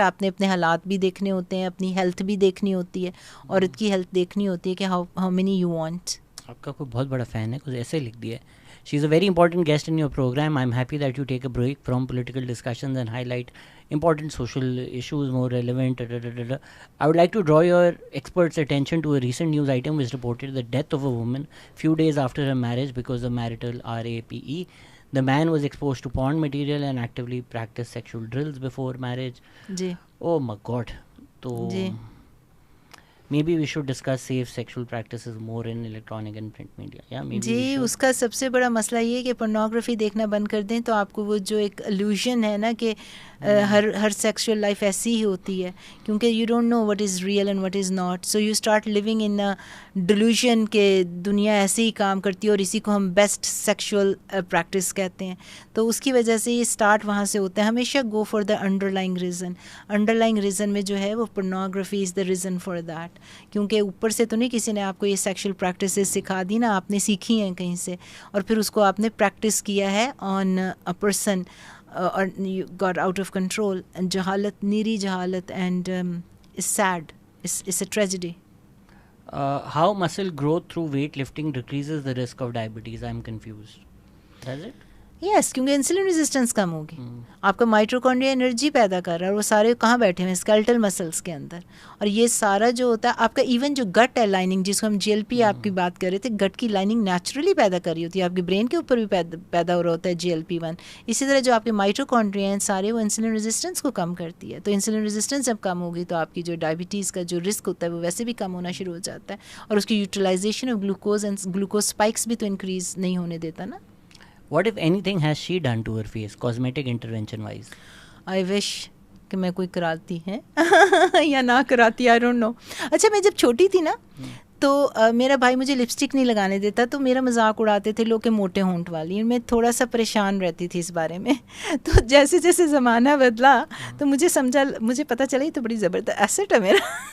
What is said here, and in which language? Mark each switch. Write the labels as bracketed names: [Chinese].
[Urdu] آپ نے اپنے حالات بھی دیکھنے ہوتے ہیں، اپنی ہیلتھ بھی دیکھنی ہوتی ہے، عورت کی ہیلتھ دیکھنی ہوتی ہے کہ [English] How many you want. [Urdu] آپ کا کوئی بہت بڑا فین ہے، کچھ ایسے لکھ دیا ہے. [English] She is a very important guest in your programme. I am happy that you take a break from political discussions and highlight important social issues more relevant. I would like to draw your experts' attention to a recent news item which reported the death of a woman few days after her marriage because of marital rape. The man was exposed to porn material and actively practiced sexual drills before marriage. [Urdu] جی. [English] Oh my God. So [Urdu] جی. [English] maybe we should discuss safe sexual practices more in electronic and print media. Yeah, maybe [Urdu] جی. اس کا سب سے بڑا مسئلہ یہ ہے کہ pornography دیکھنا بند کر دیں تو آپ کو وہ جو ایک الوژن ہے نا کہ ہر سیکشل لائف ایسی ہی ہوتی ہے، کیونکہ [English] You don't know what is real and what is not. So you start living in delusion [Urdu] کہ دنیا ایسے ہی کام کرتی ہے اور اسی کو ہم بیسٹ سیکشول پریکٹس کہتے ہیں. تو اس کی وجہ سے یہ اسٹارٹ وہاں سے ہوتا ہے. ہمیشہ [English] Go for the underlying reason. [Urdu] Under lying reason میں جو ہے وہ pornography [English] Is the reason for that. [Urdu] کیونکہ اوپر سے تو نہیں کسی نے آپ کو یہ سیکشل پریکٹسز سکھا دی نا، آپ نے سیکھی ہیں کہیں سے اور پھر اس کو آپ نے پریکٹس کیا ہے [English] on a person [Urdu] اور [English] You got out of control. [Urdu] جہالت، نیری جہالت، [English] And it's sad, it's a tragedy. How muscle growth through weight lifting decreases the risk of diabetes? I'm confused. Does it? [Urdu] یس کیونکہ انسولین ریزسٹنس کم ہوگی. آپ کا mitochondria energy پیدا کر رہا ہے اور وہ سارے کہاں بیٹھے ہوئے ہیں اسکیلٹل مسلس کے اندر. اور یہ سارا جو ہوتا ہے آپ کا ایون جو گٹ ہے لائننگ جس کو ہم جی ایل پی آپ کی بات کر رہے تھے, گٹ کی لائننگ نیچرلی پیدا کر رہی ہوتی ہے, آپ کے برین کے اوپر بھی پیدا ہو رہا ہوتا ہے GLP-1. اسی طرح جو آپ کے مائٹوکونڈریا ہیں سارے وہ انسولین ریزسٹنس کو کم کرتی ہے. تو انسولین ریزسٹنس جب کم ہوگی تو آپ کی جو ڈائبٹیز کا جو رسک ہوتا ہے وہ ویسے بھی کم ہونا شروع ہو جاتا ہے, اور اس کی [English] utilization of glucose and glucose spikes [Urdu] بھی تو انکریز نہیں ہونے دیتا نا. [English] What if anything has she done to her face, cosmetic intervention wise? I wish [Urdu] کہ میں کوئی کراتی ہے یا نہ کراتی, [English] I don't know. [Urdu] اچھا میں جب چھوٹی تھی نا تو میرا بھائی مجھے لپسٹک نہیں لگانے دیتا, تو میرا مذاق اڑاتے تھے لوگ کہ موٹے ہونٹ والی. میں تھوڑا سا پریشان رہتی تھی اس بارے میں. تو جیسے جیسے زمانہ بدلا تو مجھے پتہ چلا یہ تو بڑی زبردست ایسٹ ہے میرا.